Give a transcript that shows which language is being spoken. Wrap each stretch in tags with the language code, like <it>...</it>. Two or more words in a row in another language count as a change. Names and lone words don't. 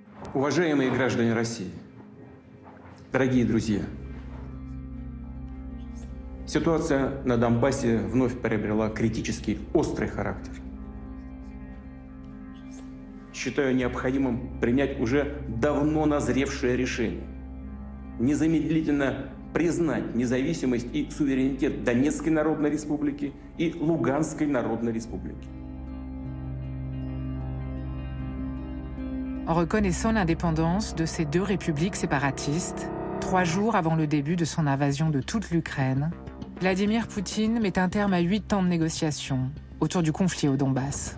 <ru>Уважаемые граждане России, дорогие друзья, ситуация на Донбассе вновь приобрела критический, острый характер. Считаю необходимым принять уже давно назревшее решение. Незамедлительно признать независимость и суверенитет Донецкой Народной Республики и Луганской Народной Республики.</ru> <fr>En reconnaissant l'indépendance de ces deux républiques séparatistes, 3 jours avant le début de son invasion de toute l'Ukraine, Vladimir Poutine met un terme à 8 ans de négociations autour du conflit au Donbass.</fr>